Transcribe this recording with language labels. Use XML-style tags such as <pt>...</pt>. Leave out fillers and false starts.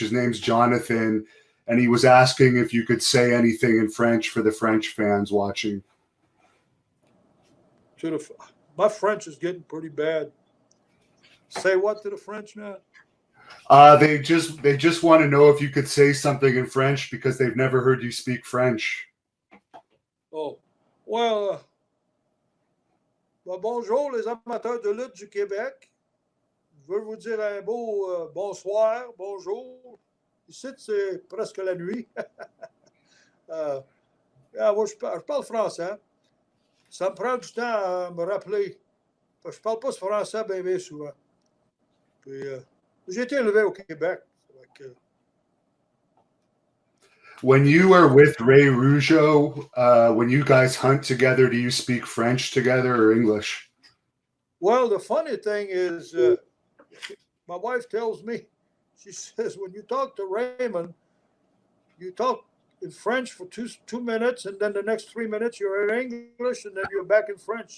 <en>His name's Jonathan, and he was asking if you could say anything in French for the French fans watching. My French is getting pretty bad. Say what to the French now? They just want to know if you could say something in French because they've never heard you speak French. Oh, well,</en> <fr>bonjour les amateurs de lutte du Québec. Je veux vous dire un beau bonsoir, bonjour. Ici, c'est presque la nuit. Moi, je parle français. Ça me prend du temps à me rappeler. Je ne parle pas français bien souvent. Puis, j'ai été élevé au Québec.</fr> <en>When you are with Ray Rougeaus, when you guys hunt together, do you speak French together or English? Well, the funny thing is, my wife tells me, she says, when you talk to Raymond, you talk in French for two minutes, and then the next 3 minutes you're in English, and then you're back in French.</en>